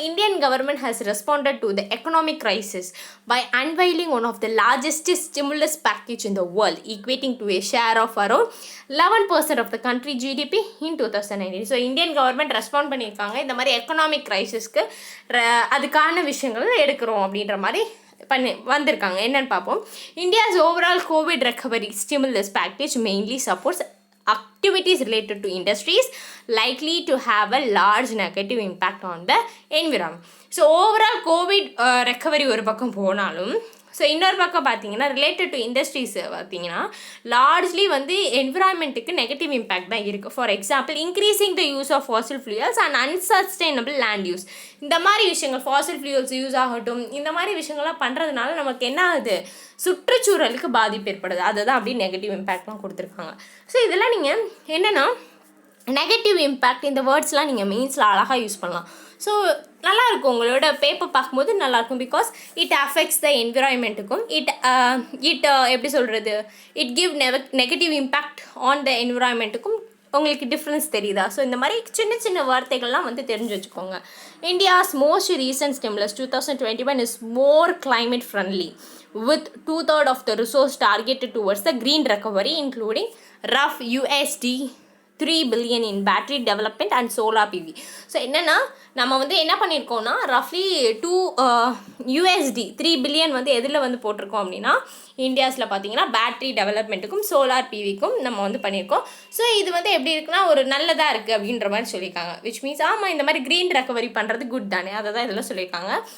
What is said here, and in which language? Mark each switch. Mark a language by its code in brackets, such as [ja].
[en] Indian government has responded to the economic crisis by unveiling one of the largest stimulus package in the world equating to a share of around 11% of the country GDP in 2019. [ta] So Indian government respond பண்ணியிருக்காங்க இந்த மாதிரி economic கிரைசிஸ்க்கு அதுக்கான விஷயங்கள் எடுக்கிறோம் அப்படின்ற மாதிரி வந்திருக்காங்க. என்னன்னு பார்ப்போம். [en] India's overall COVID recovery stimulus package mainly supports activities related to industries likely to have a large negative impact on the environment. [ta] So overall Covid recovery ஒரு பக்கம் போனாலும் ஸோ இன்னொரு பக்கம் பார்த்தீங்கன்னா ரிலேட்டட் டு இண்டஸ்ட்ரீஸ் பார்த்தீங்கன்னா லார்ஜ்லி வந்து என்விரான்மெண்ட்டுக்கு negative impact தான் இருக்குது. [en] For example increasing the use of fossil fuels and unsustainable land use. [ta] இந்த மாதிரி விஷயங்கள் ஃபாசில் ஃபியூயல்ஸ் யூஸ் ஆகட்டும், இந்த மாதிரி விஷயங்கள்லாம் பண்ணுறதுனால நமக்கு என்ன ஆகுது, சுற்றுச்சூழலுக்கு பாதிப்பு ஏற்படுது. அதுதான் அப்படி நெகட்டிவ் இம்பேக்ட்லாம் கொடுத்துருக்காங்க. ஸோ இதெல்லாம் நீங்கள் என்னென்னா நெகட்டிவ் இம்பேக்ட் இந்த வேர்ட்ஸ்லாம் நீங்கள் மெயின்ஸில் அழகாக யூஸ் பண்ணலாம். ஸோ நல்லாயிருக்கும், உங்களோட பேப்பர் பார்க்கும்போது நல்லாயிருக்கும். [en] because it affects the [ta] என்விரான்மெண்ட்டுக்கும் it எப்படி சொல்கிறது, [en] it give negative impact on the [ta] என்விரான்மெண்ட்டுக்கும் உங்களுக்கு டிஃப்ரென்ஸ் தெரியுதா? ஸோ இந்த மாதிரி சின்ன சின்ன வார்த்தைகள்லாம் வந்து தெரிஞ்சு வச்சுக்கோங்க. [en] India's most recent stimulus 2021 is more climate friendly with 2/3 of the resource targeted towards the green recovery, including rough $3 billion in battery development and solar PV. [ta] So என்னென்னா நம்ம வந்து என்ன பண்ணியிருக்கோம்னா ரஃப்லி $3 billion வந்து எதில் வந்து போட்டிருக்கோம் அப்படின்னா இந்தியாஸில் பார்த்தீங்கன்னா பேட்ரி டெவலப்மெண்ட்டுக்கும் சோலார் பிவிக்கும் நம்ம வந்து பண்ணியிருக்கோம். ஸோ இது வந்து எப்படி இருக்குன்னா ஒரு நல்லதாக இருக்குது அப்படின்ற மாதிரி சொல்லியிருக்காங்க. [en] which means [ta] ஆமாம், இந்த மாதிரி க்ரீன் ரெக்கவரி பண்ணுறது குட் தானே, அதை தான் இதெல்லாம் சொல்லியிருக்காங்க.